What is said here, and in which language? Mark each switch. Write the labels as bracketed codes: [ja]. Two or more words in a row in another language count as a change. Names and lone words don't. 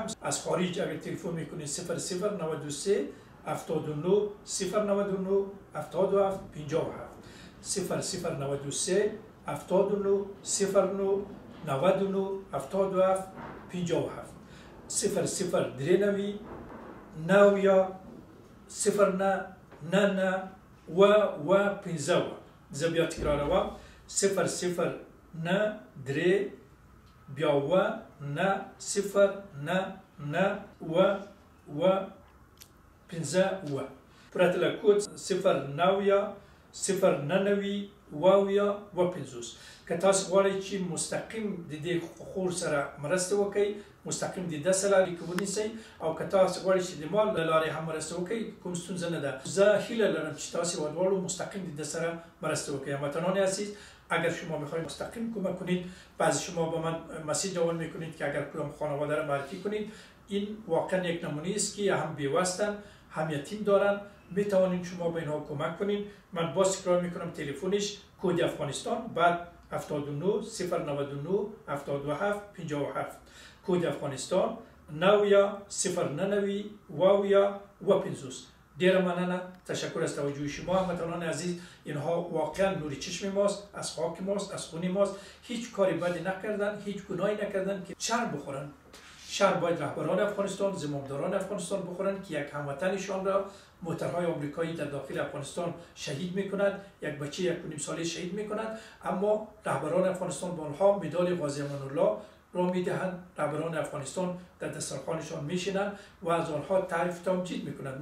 [fa] از خارج اگر تلفن میکنید 0093 79 099 77 57 0093 79 09 99 77 57 0039 90 09 99 و 50. [ps] زه بیا تکراروم 009 3 بیا و 9 0 9 9 و 50 پرته کود 09 090 و 50. که تاسو غواړئ چې مستقیم د دې خور سره مرسته وکړئ، مستقیم د ده سره اړیکه ونیسئ، او که تاسو غواړئ چې د مال له لارې هم مرسته وکړئ کوم ستونزه نه ده. زه هیله لرم چې تاسو دواړو مستقیم د ده سره مرسته وکړئ. [fa] هموطنان عزیز، اگر شما میخواید مستقیم کمک کنید، بعضی شما به من مسیج روان میکنید که اگر کدام خانواده را معرفی کنید، این واقعا یک نمونه است که هم بیوستن هم یتیم دارن، میتوانید شما به اینها کمک کنید. من باز تکرار میکنم تلفنش کد افغانستان بعد 79 099 77 57 کد افغانستان 90 090 و 50. [ps] ډیره مننه، [fa] تشکر از توجه شما هموطنان عزیز. اینها واقعا نوری چشم ماست، از خاک ماست، از خون ماست. هیچ کاری بدی نکردن، هیچ گناهی نکردن که شر بخورن. شر باید رهبران افغانستان، زمامداران افغانستان بخورن که یک هموطنشان را موترهای آمریکایی در داخل افغانستان شهید میکنند، یک بچه 1.5 ساله شهید میکنند، اما رهبران افغانستان با آنها مدال غازی امان الله را میدهند، رهبران افغانستان در دسترخوانشان میشینند و از آنها تعریف تمجید میکنند.